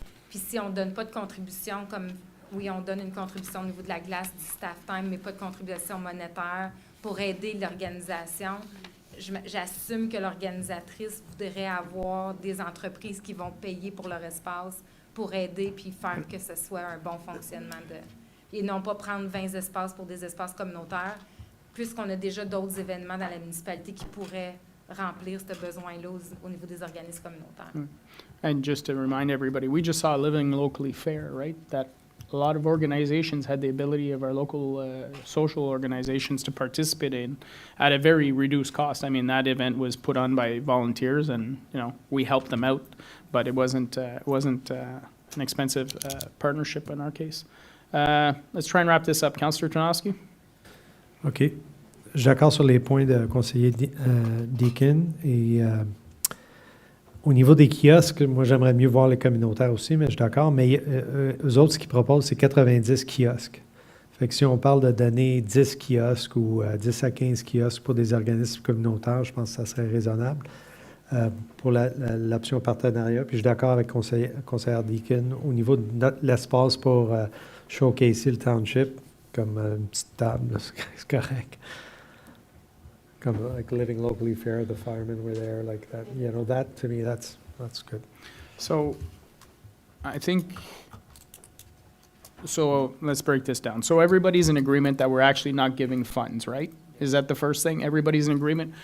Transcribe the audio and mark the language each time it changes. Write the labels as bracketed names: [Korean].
[French] Puis si on ne donne pas de contribution, comme oui, on donne une contribution au niveau de la glace, du staff time, mais pas de contribution monétaire pour aider l'organisation, j'assume que l'organisatrice voudrait avoir des entreprises qui vont payer pour leur espace pour aider puis faire que ce soit un bon fonctionnement et non pas prendre 20 espaces pour des espaces communautaires, puisqu'on a déjà d'autres événements dans la municipalité qui pourraient remplir ce besoin-là au niveau des organismes communautaires. [English] And just to remind everybody, we just saw Living Locally Fair, right? That a lot of organizations had the ability of our local social organizations to participate in at a very reduced cost. I mean, that event was put on by volunteers and, we helped them out, but it wasn't an expensive partnership in our case. Let's try and wrap this up. Councillor Tarnowski? OK. [French] Je suis d'accord sur les points de conseiller Deacon. Et au niveau des kiosques, moi, j'aimerais mieux voir les communautaires aussi, mais je suis d'accord. Mais eux autres, ce qu'ils proposent, c'est 90 kiosques. Fait que si on parle de donner 10 kiosques ou 10 à 15 kiosques pour des organismes communautaires, je pense que ça serait raisonnable pour l'option partenariat. Puis je suis d'accord avec conseillère Deacon au niveau de l'espace pour showcaser le township, comme une petite table, là, c'est correct. [English] Comme like living locally fair, the firemen were there, like that. That to me, that's good. So, I think, so let's break this down. So everybody's in agreement that we're actually not giving funds, right? Is that the first thing? Everybody's in agreement?